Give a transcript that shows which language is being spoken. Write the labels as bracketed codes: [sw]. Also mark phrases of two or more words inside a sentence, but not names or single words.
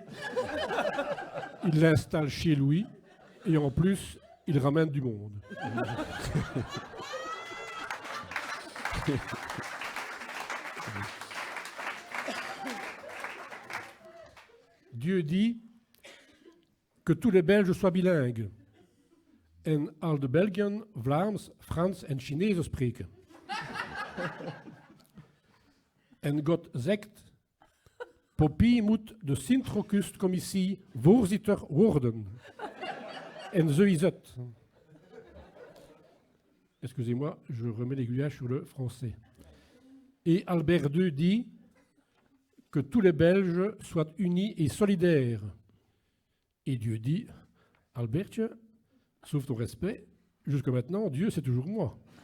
[fr] Il l'installe chez lui, et en plus, il ramène du monde. Dieu dit que tous les Belges soient bilingues. [nl] En al de Belgen Vlaams, Frans en Chinees spreken. En God zegt, Poppy moet de Sint-Rokustcommissie voorzitter worden. En zo is het. [fr] Excusez-moi, je remets l'aiguillage sur le français. Et Albert II dit que tous les Belges soient unis et solidaires. Et Dieu dit, Albertje, sauf ton respect, jusque maintenant, Dieu, c'est toujours moi.